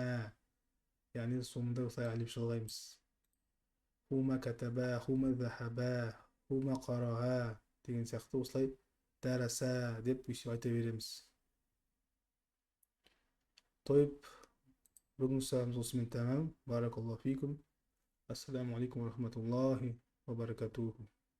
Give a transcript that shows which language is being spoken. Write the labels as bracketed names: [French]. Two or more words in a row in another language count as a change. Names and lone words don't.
[Kazakh] Яғни соңында осылай алиф жалғаймыз. [Arabic] هما كتب، هما ذهب، هما قرأ [Kazakh] деген сияқты осылай дәрәсә деп айта береміз. Тойып, бүгінгі сабағымыз осымен тәмам. [Arabic] بارك الله فيكم. السلام عليكم ورحمة الله وبركاته.